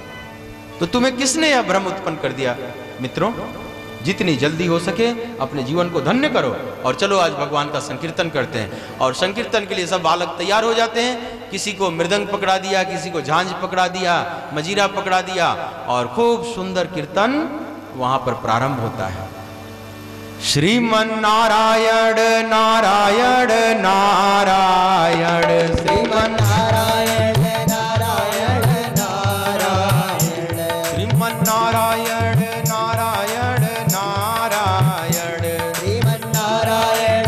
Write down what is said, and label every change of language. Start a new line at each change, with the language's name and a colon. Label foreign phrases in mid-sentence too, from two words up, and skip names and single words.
Hindi: तो तुम्हें किसने यह भ्रम उत्पन्न कर दिया? मित्रों जितनी जल्दी हो सके अपने जीवन को धन्य करो और चलो आज भगवान का संकीर्तन करते हैं। और संकीर्तन के लिए सब बालक तैयार हो जाते हैं। किसी को मृदंग पकड़ा दिया, किसी को झांझ पकड़ा दिया, मजीरा पकड़ा दिया और खूब सुंदर कीर्तन वहां पर प्रारंभ होता है। श्रीमन नारायण नारायण नारायण, श्रीमन नारायण नारायण नारायण, श्रीमन नारायण नारायण नारायण, श्रीमन नारायण